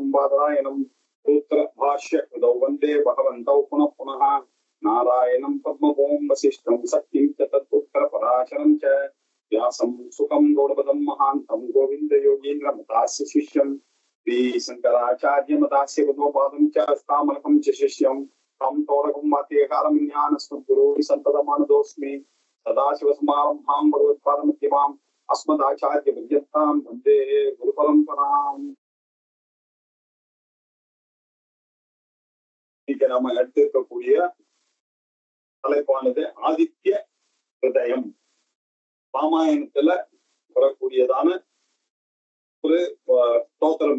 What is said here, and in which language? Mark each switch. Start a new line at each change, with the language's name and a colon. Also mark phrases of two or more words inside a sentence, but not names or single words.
Sanskrit: बादरायणं सूत्रभाष्यकृतौ वन्दे भगवन्तौ पुनः पुनः नारायणं पद्मभूं वसिष्ठं शक्तिं च तत्पुत्रपराशरं च व्यासं सुखं गौडपदं महान्तं गोविन्दयोगीन्द्रमतास्य शिष्यं श्री शंकराचार्य मदास्य पद्मपादं च अस्तामलकं च शिष्यं तं तोरकं वात्यकालं ज्ञानस्मद्गुरो सन्ततमानतोऽस्मि सदाशिवसमारम्भां भगवत्पादमध्यमाम् अस्मदाचार्यपर्यन्तां वन्दे गुरुपरम्पराम्.
Tamil: இங்க நம்ம எடுத்திருக்கக்கூடிய தலைப்பானது ஆதித்ய ஹிருதயம். ராமாயணத்துல வரக்கூடியதான ஒரு ஸ்தோத்திரம்.